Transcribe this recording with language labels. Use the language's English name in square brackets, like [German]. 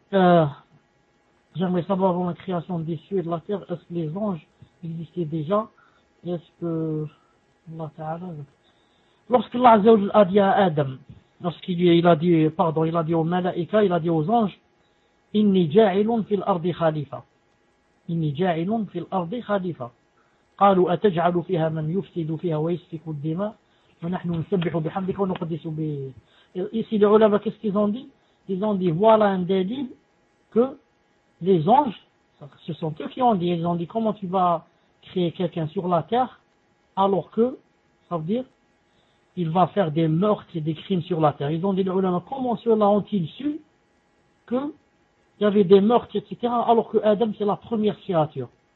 [French] J'aimerais savoir, avant la création des cieux et de la terre, est-ce que les anges existaient déjà? Est-ce que Allah ta'ala... Lorsqu'Allah azzawajal a dit à Adam, il a dit aux malaïka, il a dit aux anges, « [Arabic] Inni ja'ilun fil ardi khalifa. » إني جاعل في الأرض خليفة. قالوا أتجعل فيها من يفسد فيها ويسفك الدماء ونحن نسبح بحمدك ونقدس به. [French] Ici les ulama, qu'est-ce qu'ils ont dit? Ils ont dit voilà un délit que les anges, ce sont eux qui ont dit. Ils ont dit comment tu vas créer quelqu'un sur la terre alors que, ça veut dire, il va faire des meurtres et des crimes sur la terre. Ils ont dit les ulama, comment cela ont-ils su que il y avait des meurtres, etc., alors que Adam, c'est la première créature.